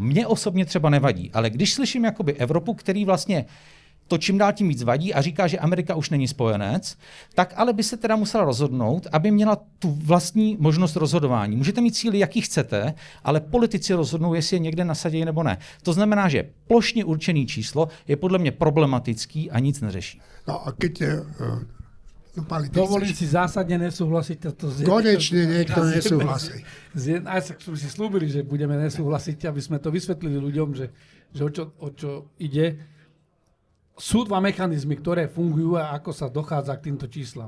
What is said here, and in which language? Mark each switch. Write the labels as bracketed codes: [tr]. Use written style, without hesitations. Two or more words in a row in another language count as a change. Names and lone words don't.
[cs] Mně osobně třeba nevadí, ale když slyším jakoby Evropu, který vlastně to čím dál tím víc vadí a říká, že Amerika už není spojenec, tak ale by se teda musela rozhodnout, aby měla tu vlastní možnost rozhodování. Můžete mít cíly, jaký chcete, ale politici rozhodnou, jestli je někde nasadí nebo ne. To znamená, že plošně určený číslo je podle mě problematický a nic neřeší. [sk] No a keď... Dovolím si zásadne nesúhlasiť. Konečne niekto nesúhlasí. Aj sme si slúbili, že budeme nesúhlasiť, aby sme to vysvetlili ľuďom, že o čo ide. Sú dva mechanizmy, ktoré fungujú a ako sa dochádza k týmto číslam.